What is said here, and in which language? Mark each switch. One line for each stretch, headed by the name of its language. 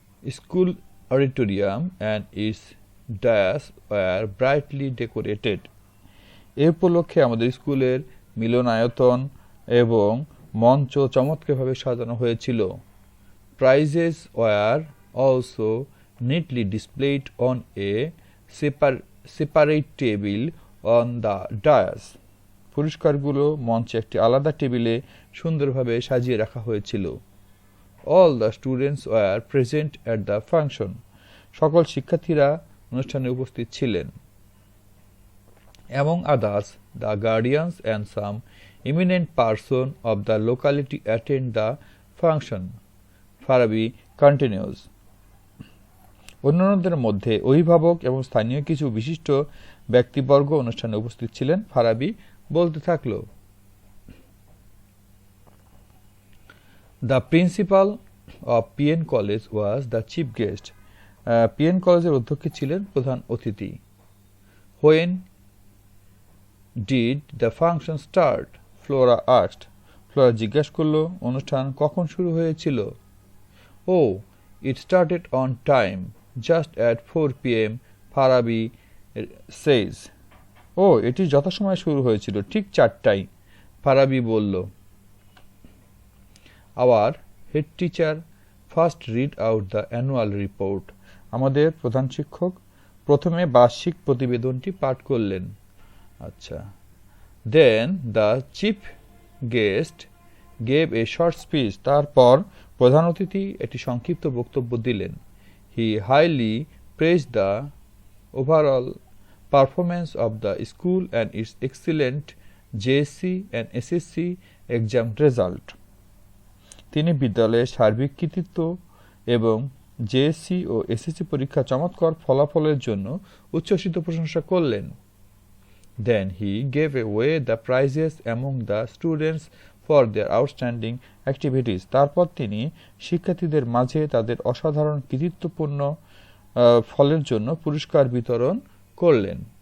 English: School auditorium and its dais were brightly decorated.
Bangla: এ উপলক্ষে আমাদের স্কুলের মিলনায়তন এবং মঞ্চ চমৎকারভাবে সাজানো হয়েছিল।
English: Prizes were also neatly displayed on a separate table on the dais.
Bangla: পুরস্কারগুলো মঞ্চে একটি আলাদা টেবিলে সুন্দরভাবে সাজিয়ে রাখা হয়েছিল।
English: All the students were present at the function.
Bangla: সকল শিক্ষার্থীরা অনুষ্ঠানে উপস্থিত ছিলেন।
English: Among others, the guardians and some eminent person of the locality attend the function. Farabi continues.
Bangla: অন্যান্যদের মধ্যে অভিভাবক এবং স্থানীয় কিছু বিশিষ্ট ব্যক্তিবর্গ অনুষ্ঠানে উপস্থিত ছিলেন। ফারাবি বলতে থাকলো,
English: The principal of PN College was the chief guest.
Bangla: PN কলেজের অধ্যক্ষ ছিলেন প্রধান অতিথি।
English: When did the function start? Flora asked.
Bangla: Flora জিজ্ঞাসা করলো, অনুষ্ঠান কখন শুরু হয়েছিল?
English: Oh, it started on time, just at 4 p.m. Farabi says.
Bangla: ও এটি যথাসময়ে শুরু হয়েছিল, ঠিক 4টায়, ফারাবি বলল।
English: Our head teacher first read out the annual report.
Bangla: আমাদের প্রধান শিক্ষক প্রথমে বার্ষিক প্রতিবেদনটি পাঠ করলেন। আচ্ছা।
English: Then the chief guest gave a short speech.
Bangla: তারপর প্রধান অতিথি একটি সংক্ষিপ্ত বক্তব্য দিলেন।
English: He highly praised the overall performance of the school and its excellent JSC and SSC exam result.
Bangla: তিনি বিদ্যালয়ের সার্বিক কৃতিত্ব এবং জেএসসি ও এসএসসি পরীক্ষা চমৎকার ফলাফলের জন্য উচ্ছ্বসিত প্রশংসা করলেন।
English: Then he gave away the prizes among the students for their outstanding activities.
Bangla: তারপর তিনি শিক্ষার্থীদের মাঝে তাদের অসাধারণ কৃতিত্বপূর্ণ ফলের জন্য পুরস্কার বিতরণ করলেন।